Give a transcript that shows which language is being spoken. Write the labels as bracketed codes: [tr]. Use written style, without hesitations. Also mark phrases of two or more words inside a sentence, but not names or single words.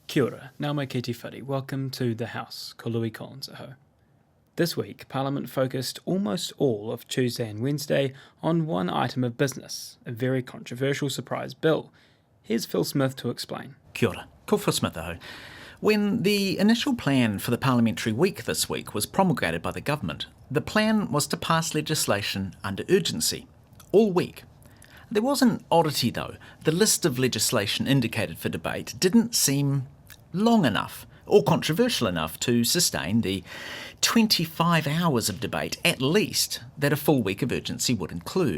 [mi] Kia ora, nau mai ki te whare. [en] Welcome to the House, [mi] ko Louis Collins aho. [en] This week, Parliament focused almost all of Tuesday and Wednesday on one item of business, a very controversial surprise bill. Here's Phil Smith to explain. [mi] Kia ora, ko Phil Smith aho. [en] When the initial plan for the parliamentary week this week was promulgated by the government, the plan was to pass legislation under urgency, all week. There was an oddity though. The list of legislation indicated for debate didn't seem long enough or controversial enough to sustain the 25 hours of debate at least that a full week of urgency would include.